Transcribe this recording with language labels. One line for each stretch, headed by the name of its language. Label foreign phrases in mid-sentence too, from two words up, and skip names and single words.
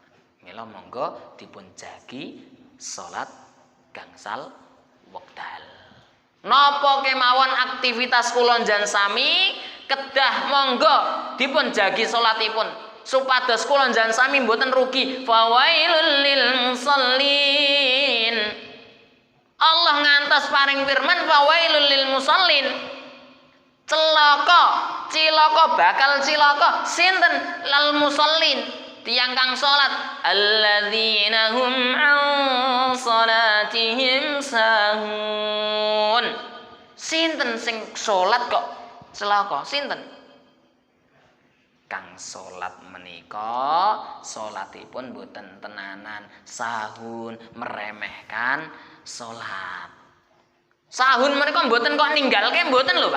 Javanese: Mila monggo dipun jagi salat gangsal wekdal napa kemawon aktivitas kula njan sami kedah monggo dipun jagi salatipun supados kula njan sami mboten rugi
Arabic: فويل للمصلين.
Javanese: Allah ngantos paring firman
Arabic: فويل للمصلين.
Javanese: Cilaka bakal cilaka sinten
Arabic: للمصلين
Javanese: tiyang kang salat
Arabic: الذين هم عن صلاتهم ساهون.
Javanese: Sinten sing salat kok celaka sinten? Kang salat menika salatipun boten tenanan sahun meremehkan salat. Sahun mereka mboten kok ninggalke mboten lho Pak.